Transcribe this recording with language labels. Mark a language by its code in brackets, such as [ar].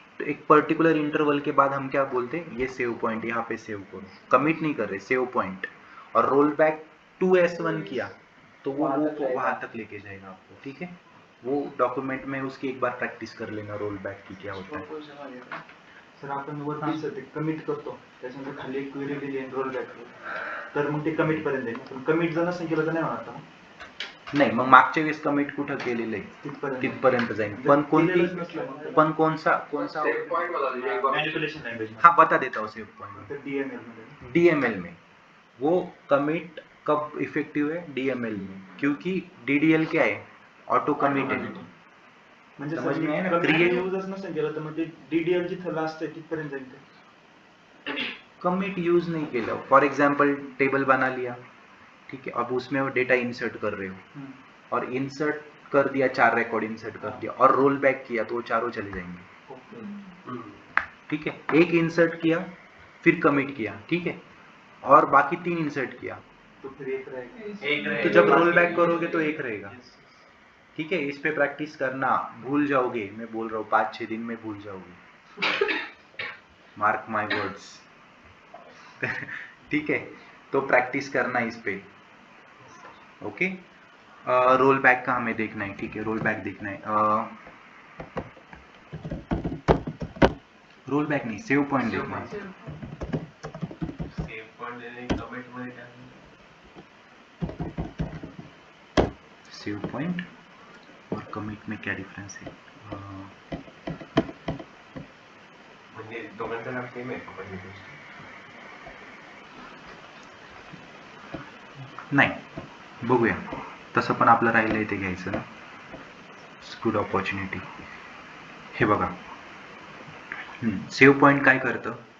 [hi] एक particular interval के बाद हम क्या बोलते हैं? ये सेव पॉइंट, यहाँ पे सेव करो, कमिट नहीं कर रहे, सेव पॉइंट। और रोल बैक 2S1 किया तो वो वहां तक लेके जाएगा आपको, ठीक है। वो डॉक्यूमेंट में उसकी एक बार प्रैक्टिस कर लेना रोल बैक की क्या होता है। [mr] सर आपण वरती ते कमिट करतो, त्याच्यानंतर खाली एक क्वेरी दिली आहे रोल बॅक, तर मग ते कमिट पर्यंत आहे. पण कमिट जर नसेल केलं तर नाही होणार का? नाही, मग मागच्या वेळेस कमिट कुठं केलेलं आहे तिथपर्यंत जाईल, पण कोणती, [hi] पण कोणसा सेव पॉइंट वाला मैनिपुलेशन लैंग्वेज. हाँ, बता देता हूँ सेव पॉइंट। डीएमएल में वो कमिट कब इफेक्टिव है? डीएमएल में, क्योंकि डीडीएल क्या है? ऑटो कमिट है। [mr] म्हणजे [hi] समझ में आया ना? [mr] क्रिएट यूजच नसेल केलं तर मग ते डीडीएल जिथं लास्ट आहे तिथपर्यंत जाईल ते. [hi] कमिट यूज नहीं केलं, फॉर एग्जाम्पल टेबल बना लिया, ठीक है, अब उसमें वो डेटा इंसर्ट कर रहे हो और इंसर्ट कर दिया, 4 रिकॉर्ड इंसर्ट कर दिया और रोल बैक किया तो वो चारों चले जाएंगे, ठीक है। एक इंसर्ट किया फिर कमिट किया, ठीक है, और बाकी 3 इंसर्ट किया तो फिर एक रहेगा, तो जब रोल बैक करोगे तो एक रहेगा, ठीक है। इस पे प्रैक्टिस करना, भूल जाओगे, मैं बोल रहा हूँ 5-6 दिन में भूल जाओगे, [en] mark my words, [hi] ठीक है। तो प्रैक्टिस करना इस पे, ओके। रोल बैक का हमें देखना है, ठीक है, रोल बैक देखना है, रोल बैक नहीं, सेव पॉइंट देखना है। [mr] सेव पॉइंट देने कमिट मध्ये टाकून [hi] सेव पॉइंट और कमिट में क्या डिफरेंस है? [mr] म्हणजे दोघांचं नाव सेम आहे का? नाही, बघूया, तसं पण आपलं राहिलंय ते घ्यायचं ना, गुड ऑपॉर्च्युनिटी। हे बघा, सेव पॉइंट काय करतं?